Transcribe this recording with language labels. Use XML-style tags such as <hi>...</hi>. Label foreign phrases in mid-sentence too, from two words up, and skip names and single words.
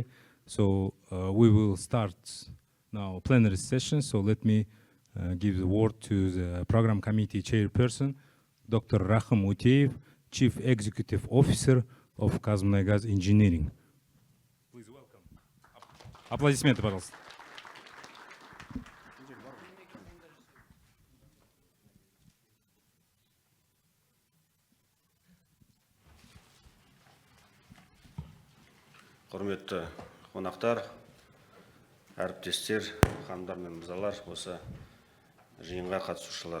<en>So we will start now plenary session. So let me give the word to the program committee chairperson, Dr. Rahim Uteyev, Chief Executive Officer of Kazmunaygas Engineering. Please welcome.</en> <ru>Аплодисменты, пожалуйста.</ru> <kk>Құрметті қонақтар, әріптестер, ханымдар мен мырзалар, осы жиынға қатысушылар.</kk>